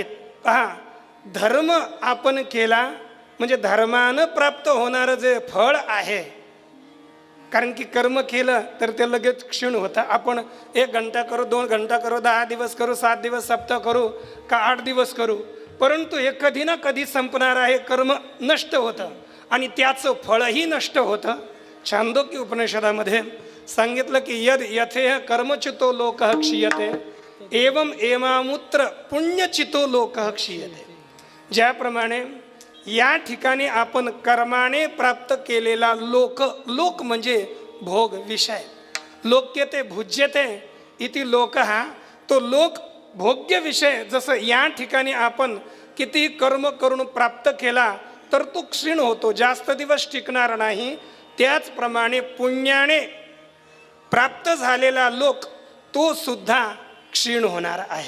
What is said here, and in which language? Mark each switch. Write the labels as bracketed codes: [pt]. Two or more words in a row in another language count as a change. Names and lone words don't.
[mr] पहा, धर्म आपण केला म्हणजे धर्मानं प्राप्त होणारं जे फळ आहे, कारण की कर्म केलं तर ते लगेच क्षीण होतं. आपण 1 घंटा करू, 2 घंटा करू, 10 दिवस करू, 7 दिवस सप्ताह करू का 8 दिवस करू, परंतु हे कधी ना कधी संपणार आहे. कर्म नष्ट होतं आणि त्याचं फळही नष्ट होतं. छांदोग्य उपनिषदामध्ये सांगितलं की [sa] यद यथेह कर्मचितो लोकः क्षीयते एवं एमामुत्र पुण्यचितो लोकः क्षीयते. [mr] ज्याप्रमाणे या ठिकाणी आपण कर्माने प्राप्त केलेला लोक म्हणजे भोग, विषय, [sa] लोक्यते भुज्यते इति लोकः, [mr] तो लोक भोग्य विषय जसं या ठिकाणी आपण किती कर्म करून प्राप्त केला तर तो क्षीण होतो, जास्त दिवस टिकणार नाही. त्याचप्रमाणे पुण्याने प्राप्त झालेला लोक तो सुद्धा क्षीण होणार आहे.